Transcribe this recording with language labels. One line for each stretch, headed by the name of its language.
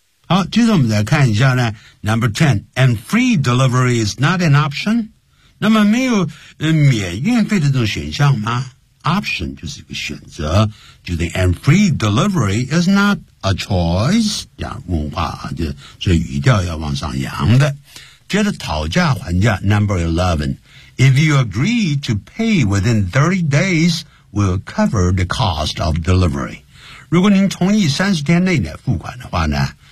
Chinese: 好，接着我们再看一下呢
English: ，Number 10 and free delivery is not an option.
Chinese: 那么没有免运费的这种选项吗 ？Option 就是一个选择，就是
English: and free delivery is not a choice.
Chinese: 这样问话啊，就所以语调要往上扬的。接着讨价还价
English: ，Number 11 if you agree to pay within 30 days, we'll cover the cost of delivery.
Chinese: 如果您同意30天内呢付款的话呢？